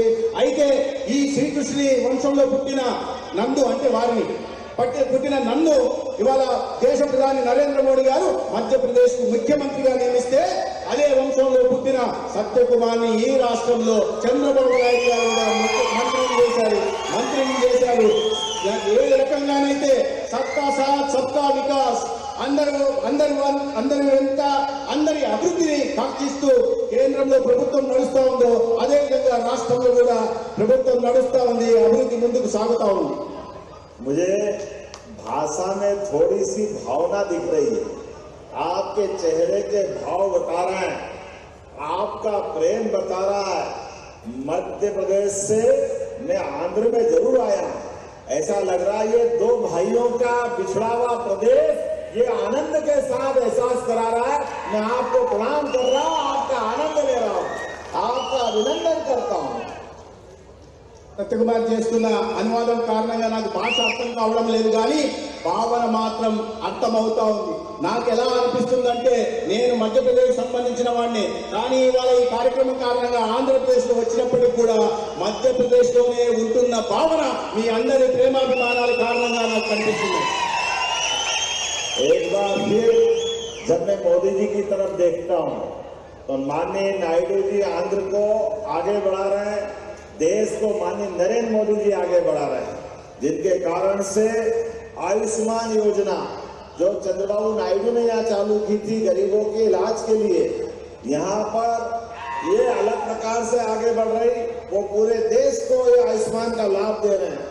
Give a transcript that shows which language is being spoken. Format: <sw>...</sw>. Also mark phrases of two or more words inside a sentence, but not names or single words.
<te>అయితే ఈ శ్రీకృష్ణుని వంశంలో పుట్టిన నందు, అంటే వారిని పుట్టిన నందు ఇవాళ దేశ ప్రధాని నరేంద్ర మోడీ గారు మధ్యప్రదేశ్ కు ముఖ్యమంత్రిగా నియమిస్తే, అదే వంశంలో పుట్టిన సత్యకుమార్ని ఈ రాష్ట్రంలో చంద్రబాబు నాయుడు గారు మంత్రిని చేశారు. ఏ రకంగానైతే</te> <hi>सबका साथ सबका विकास,</hi> <te>అందరి అభివృద్ధిని కాంక్షిస్తూ కేంద్రంలో ప్రభుత్వం నడుస్తా ఉందో, అదే విధంగా రాష్ట్రంలో కూడా ప్రభుత్వం నడుస్తా ఉంది, అభివృద్ధి ముందుకు సాగుతా ఉంది.</te> <hi>मुझे भाषा में थोड़ी सी भावना दिख रही है, आपके चेहरे के भाव बता रहे हैं, आपका प्रेम बता रहा है। मध्य प्रदेश से मैं आंध्र में जरूर आया हूं, ऐसा लग रहा है ये दो भाइयों का बिछड़ा हुआ प्रदेश ये आनंद के साथ एहसास करा रहा है। मैं आपको प्रणाम कर रहा हूं, आपका आनंद ले रहा हूं, आपका अभिनंदन करता हूं।</hi> <te>సత్యకుమార్ చేస్తున్న అనువాదం కారణంగా నాకు భాష అర్థం కావడం లేదు, కానీ భావన మాత్రం అర్థమవుతా ఉంది. నాకు ఎలా అనిపిస్తుందంటే, నేను మధ్యప్రదేశ్ సంబంధించిన వాడిని, కానీ ఇవాళ ఈ కార్యక్రమం కారణంగా ఆంధ్రప్రదేశ్ లో వచ్చినప్పటికి కూడా మధ్యప్రదేశ్ లోనే ఉంటున్న భావన మీ అందరి ప్రేమాభిమానాల కారణంగా నాకు కనిపిస్తుంది.</te> <hi>एक बार फिर जब मैं मोदी जी की तरफ देखता हूं तो माननीय नायडू जी आंध्र को आगे बढ़ा रहे हैं, देश को माननीय नरेंद्र मोदी जी आगे बढ़ा रहे हैं, जिनके कारण से आयुष्मान योजना जो चंद्रबाबू नायडू ने यहाँ चालू की थी गरीबों के इलाज के लिए, यहाँ पर ये अलग प्रकार से आगे बढ़ रही, वो पूरे देश को ये आयुष्मान का लाभ दे रहे हैं।</hi>